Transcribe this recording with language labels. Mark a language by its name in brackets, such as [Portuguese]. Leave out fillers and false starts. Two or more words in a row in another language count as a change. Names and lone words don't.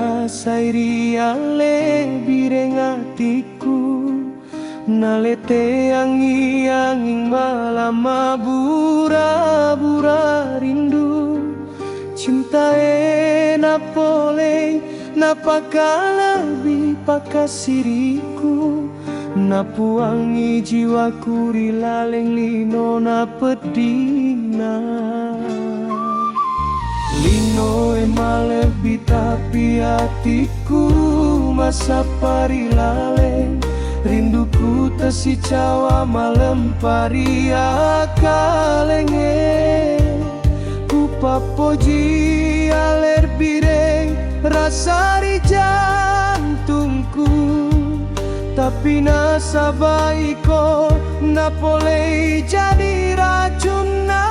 [Buginese] sairi ale bireng atiku nalete [Indonesian] angin malam [Buginese] bura-bura [Indonesian] rindu cinta [Buginese] napole napaka lebih pakasiriku napuangi jiwaku rilaleng lino napedina lino ema lebih [Indonesian] tapi hatiku [Buginese] masa parilaleng rinduku tesi cawa malam pari akalenge ku papoji aler bireng [Indonesian] rasa di jantungku tapi [Buginese] nasabaiko napole [Indonesian] jadi racun